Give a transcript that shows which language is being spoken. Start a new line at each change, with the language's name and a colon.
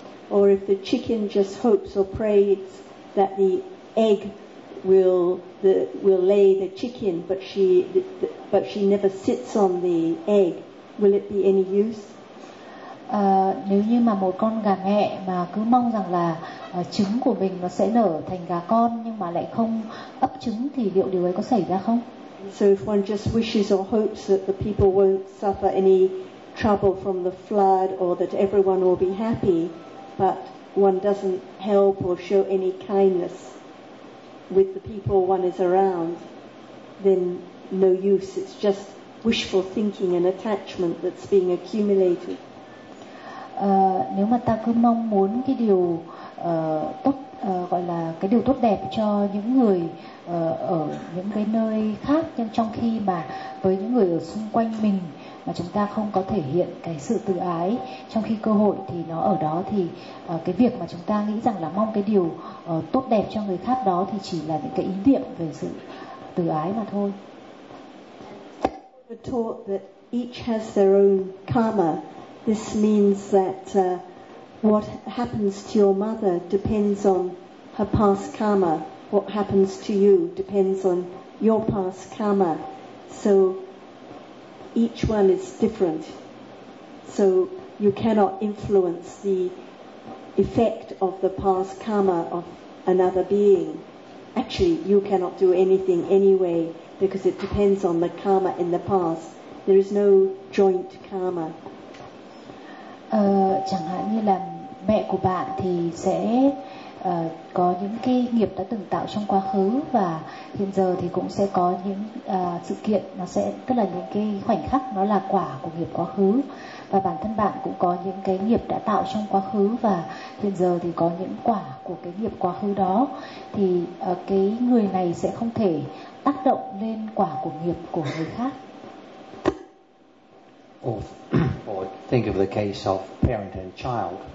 English: Or if the chicken just hopes or prays that the egg will lay the chicken, but she never sits on the egg, will it be any use?
Vietnamese: Nếu như mà một con gà mẹ mà cứ mong rằng là trứng của mình nó sẽ nở thành gà con nhưng mà lại không ấp trứng thì liệu điều ấy có xảy ra không?
English: So if one just wishes or hopes that the people won't suffer any trouble from the flood or that everyone will be happy, but one doesn't help or show any kindness with the people one is around, then no use. It's just wishful thinking and attachment that's being accumulated.
Vietnamese: Nếu mà ta cứ mong muốn cái điều tốt gọi là cái điều tốt đẹp cho những người ở những cái nơi khác, nhưng trong khi mà với những người ở xung quanh mình mà chúng ta không có thể hiện cái sự tự ái, trong khi cơ hội thì nó ở đó, thì cái việc mà chúng ta nghĩ rằng là mong cái điều tốt đẹp cho người khác đó thì chỉ là những cái ý niệm về sự tự ái mà thôi.
English: We're taught that each has their own karma. This means that what happens to your mother depends on her past karma. What happens to you depends on your past karma. So each one is different. So you cannot influence the effect of the past karma of another being. Actually, you cannot do anything anyway, because it depends on the karma in the past. There is no joint karma.
Vietnamese: Chẳng hạn như là mẹ của bạn thì sẽ có những cái nghiệp đã từng tạo trong quá khứ, và hiện giờ thì cũng sẽ có những sự kiện, nó sẽ tức là những cái khoảnh khắc nó là quả của nghiệp quá khứ, và bản thân bạn cũng có những cái nghiệp đã tạo trong quá khứ, và hiện giờ thì có những quả của cái nghiệp quá khứ đó, thì cái người này sẽ không thể tác động lên quả của nghiệp của người khác.
English: Or think of the case of parent and child.